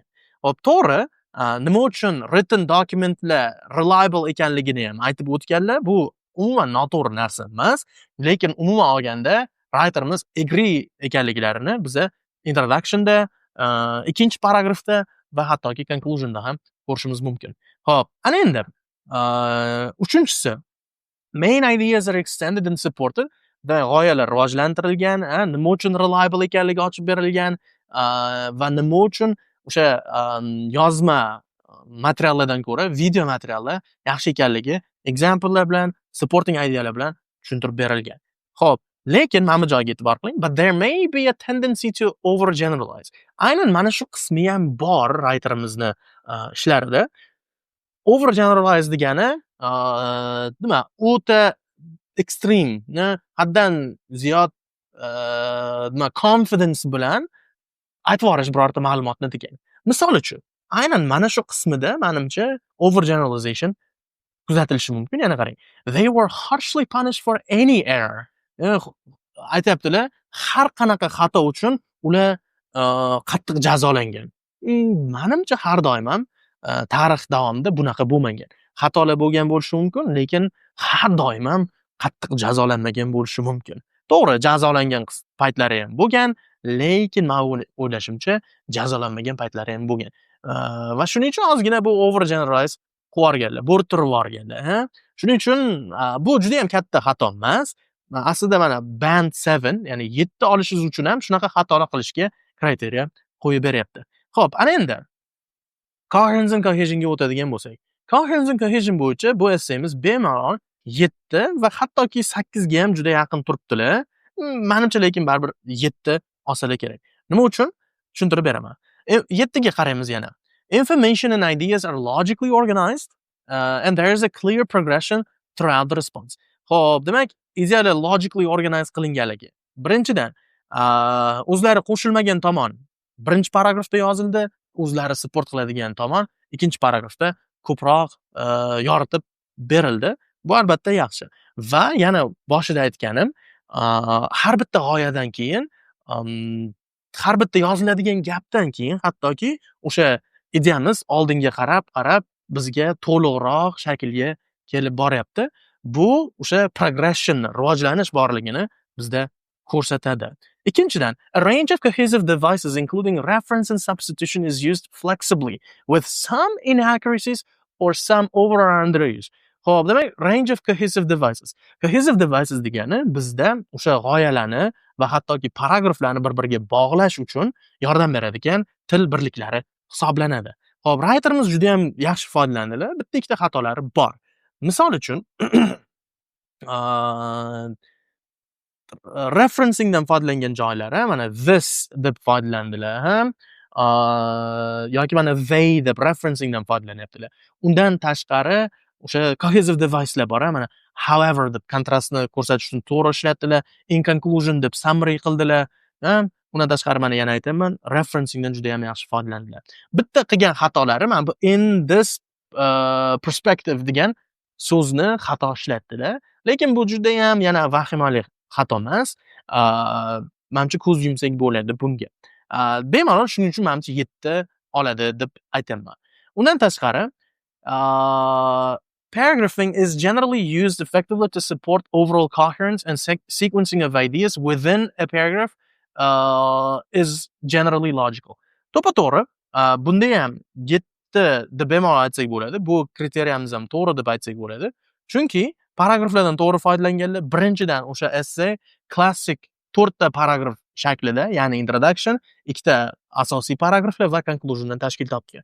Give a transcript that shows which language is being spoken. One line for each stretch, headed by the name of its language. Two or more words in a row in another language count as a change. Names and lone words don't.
Uzbek: Xo'p, to'g'ri, nima uchun
English: written documentlar
Uzbek: reliable ekanligini ham aytib o'tganlar. Bu umuman noto'g'ri narsa emas, lekin umuman olganda writerimiz agree ekanliklarini biza introductionda, ikkinchi paragrafda va hattoki conclusionda ham ko'rishimiz mumkin. Xo'p, ana endi uchinchisi,
English: main ideas are extended and supported.
Uzbek: G'oyalar rivojlantirilgan, nima uchun reliable ekanligi ochib berilgan va nima uchun o'sha yozma materiallardan ko'ra video materiallar yaxshi ekanligi example'lar bilan,
English: supporting idealar
Uzbek: bilan tushuntirib berilgan. Xo'p, lekin mana bu joyga e'tibor qiling.
English: But there may be a tendency to overgeneralize.
Uzbek: Aynan mana shu qismi ham bor writerimizni ishlarida. Overgeneralize degani nima? O'ta extreme, haddan ziyod nima confidence bilan aytib yuborish birorta ma'lumotni degani. Misol uchun, aynan mana shu qismida menimcha overgeneralization kuzatilishi mumkin. Yana qarang.
English: They were harshly punished for any error.
Uzbek: Aytayaptilar, har qanaqa xato uchun ular qattiq jazolangan. Menimcha har doim ham tarix davomida bunaqa bo'lmagan. Xatolar bo'lgan bo'lishi mumkin, lekin har doim ham qattiq jazolanmagan bo'lishi mumkin. To'g'ri, jazolangan paytlari ham bo'lgan, lekin men o'ylashimcha jazolanmagan paytlari ham bo'lgan. Va shuning uchun ozgina bu overgeneralize qilib yuborganlar, bo'rttirib yuborganlar. Shuning uchun bu juda ham katta xato emas. Aslida mana band 7, ya'ni 7 olishingiz uchun ham shunaqa xatolar qilishga kriteriya qo'yib beryapti. Xo'p, ana endi
English: coherence and cohesionga
Uzbek: o'tadigan bo'lsak.
English: Coherence and cohesion
Uzbek: bo'yicha bu essayimiz bemalol 7 va hattoki 8 ga ham juda yaqin turibdilar. Menimcha lekin baribir 7 olsalar kerak. Nima uchun? Tushuntirib beraman. 7 ga qaraymiz yana.
English: Information and ideas are logically organized and there is a clear progression throughout the response.
Uzbek: Xo'p, demak, idealar
English: logically organized
Uzbek: qilinganligi. Birinchidan, o'zlari qo'shilmagan tomon birinchi paragrafda yozildi, o'zlari support qiladigan tomon ikkinchi paragrafda ko'proq yoritib berildi. Bu albatta yaxshi. Va yana boshida aytganim, har bitta g'oyadan keyin, har bitta yoziladigan gapdan keyin hattoki o'sha ideyamiz oldinga qarab bizga to'liqroq shaklga kelib boryapti. Bu o'sha progression, rivojlanish borligini bizda ko'rsatadi. Ikkinchidan,
English: a range of cohesive devices including reference and substitution is used flexibly with some inaccuracies or some over or underuse.
Uzbek: Xo'p, demak,
English: range of cohesive devices. Cohesive devices
Uzbek: degani bizda o'sha g'oyalarni va hattoki paragraflarni bir-biriga bog'lash uchun yordam beradigan til birliklari hisoblanadi. Xo'p, writerimiz juda ham yaxshi foydalandilar. Bitta ikkita xatolari bor. Misol uchun, referencingdan foydalangan joylari mana this deb foydalandilar ham, yoki mana they deb referencingdan foydalanyaptilar. Undan tashqari o'sha
English: cohesive device'lar
Uzbek: bor, mana however deb kontrastni ko'rsatish uchun to'g'ri ishlatdilar,
English: in conclusion
Uzbek: deb summary qildilar. Undan tashqari mana yana aytaman, referencingdan juda ham yaxshi foydalandilar. Bitta qilgan xatolari mana bu
English: in this perspective
Uzbek: degan so'zni xato ishlatdilar. Lekin bu juda ham yana vahimali xato emas. Menimcha ko'z yumsak bo'ladi bunga. Bemalol shuning uchun menimcha 7 oladi deb aytaman. Undan tashqari,
English: paragraphing is generally used effectively to support overall coherence and sequencing of ideas within a paragraph is generally logical.
Uzbek: To'g'ri, bunda ham 7 deb bemalol aytsak bo'ladi. Bu kriteriyamiz ham to'g'ri deb aytsak bo'ladi. Chunki paragraflardan to'g'ri foydalanganlar birinchidan o'sha essay klassik 4 ta paragraf shaklida, ya'ni introduction, 2 ta asosiy paragraflar va conclusiondan tashkil topgan.